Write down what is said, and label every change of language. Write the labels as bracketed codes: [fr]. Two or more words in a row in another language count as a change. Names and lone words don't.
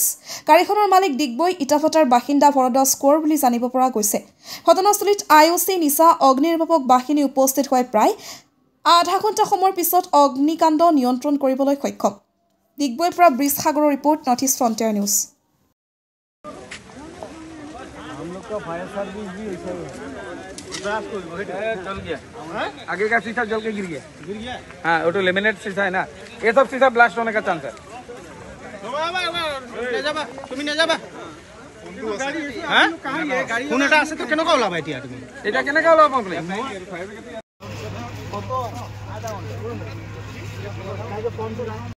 [as] গাড়ীখনৰ মালিক ডিগবৈ ইটাভাটাৰ বাসিন্দা ভৰদাস কোঁৱৰ বুলি জানিব পৰা গৈছে। ঘটনাস্থলীত IOC নিচা অগ্নিনিৰ্বাপক বাহিনী উপস্থিত হৈ প্ৰায় আধা ঘণ্টা সময়ৰ পিছত অগ্নিকাণ্ড নিয়ন্ত্ৰণ কৰিবলৈ সক্ষম। ডিগবৈৰ পৰা ব্ৰিজ সাগৰৰ ৰিপৰ্ট, নৰ্থ ইষ্ট ফ্ৰণ্টিয়াৰ নিউজ। [hi] आगे का शीशा जल के गिर गया। हाँ, वो तो लेमिनेट शीशा है ना, ये सब शीशा ब्लास्ट होने का चांस है। [as] কোন এটা আছে তো কেনেকৈ ওলাবা এতিয়া তুমি এটা কেনেকৈ ওলাব আপুনি